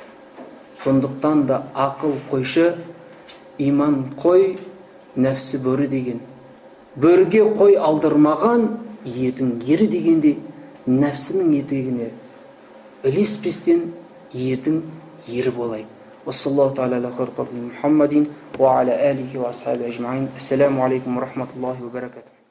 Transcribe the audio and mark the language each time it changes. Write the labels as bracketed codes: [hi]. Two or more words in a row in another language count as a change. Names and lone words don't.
[kk] Сондықтан да ақыл қойшы, иман қой, нәпсі бөрі деген. Бөрге қой алдырмаған ердің ері дегенде, нәпсінің етегіне ілеспестен ердің ері болайық. [ar] وصلى الله تعالى على خير خلقه محمد وعلى آله وأصحابه أجمعين. السلام عليكم ورحمة الله وبركاته.